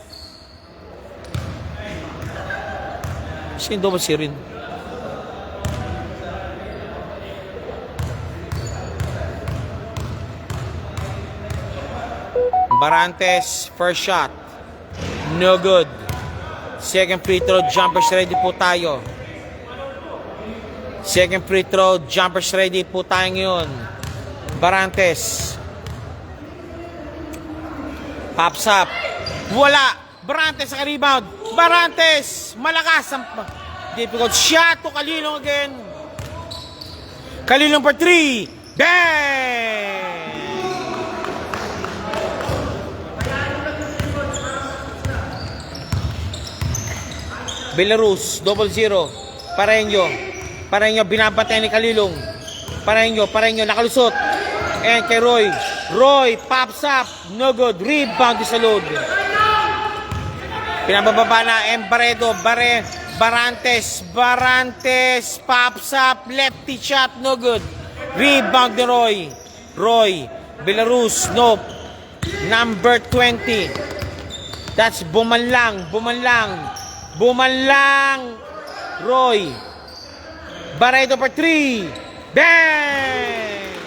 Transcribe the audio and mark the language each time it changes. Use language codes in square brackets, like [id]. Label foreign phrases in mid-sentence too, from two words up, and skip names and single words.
[tl] Sino 0-0 rin? Barantes, [en] first shot. No good. Second free throw, jumpers ready [tl] po tayo. [en] Second free throw, jumpers ready [tl] po tayo ngayon. [en] Barantes. Pops up. [tl] Wala. Barantes sa rebound. Barantes. Malakas. [en] Difficult shot to Kalilong again. Kalilong for 3. Bang! Villarus, 0-0. [tl] Pareño, binabatay ni Kalilong. Pareño, nakalusot. And kay Roy, [en] pops up. No good. [tl] Rebound sa Salud. Pinabababa na. [en] And Barantes, pops up. Lefty shot. No good. [tl] Rebound ni Roy. Villarus, [en] nope. Number 20. That's bumanlang. Roy. Baredo for 3. Bang!